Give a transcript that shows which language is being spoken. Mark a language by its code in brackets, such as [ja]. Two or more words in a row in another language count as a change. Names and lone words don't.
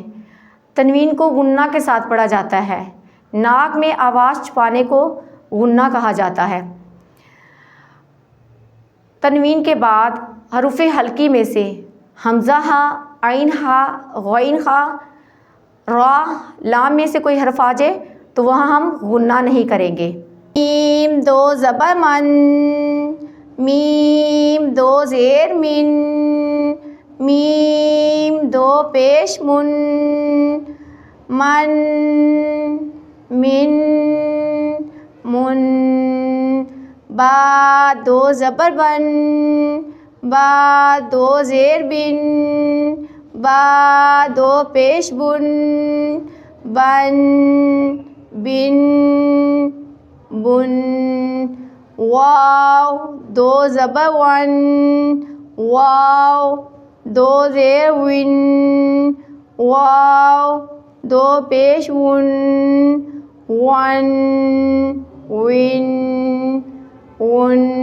[ur] تنوین کو غنہ کے ساتھ پڑھا جاتا ہے۔ ناک میں آواز چھپانے کو غنہ کہا جاتا ہے۔ تنوین کے بعد حروف حلقی میں سے حمزہ ہا، عین ہا، غین ہا، را، لام میں سے کوئی حرف آ جائے تو وہاں ہم غنہ نہیں کریں گے۔ میم 2 زبر من، میم 2 زیر من، میم 2 پیش من، من، من، من، با 2 زبر بن، با 2 زیر بن، با 2 پیش بن، بن، بن، بن، واو 2 زبر ون، واو 2 زیر ون، واو 2 پیش ون، ون، ون، ون،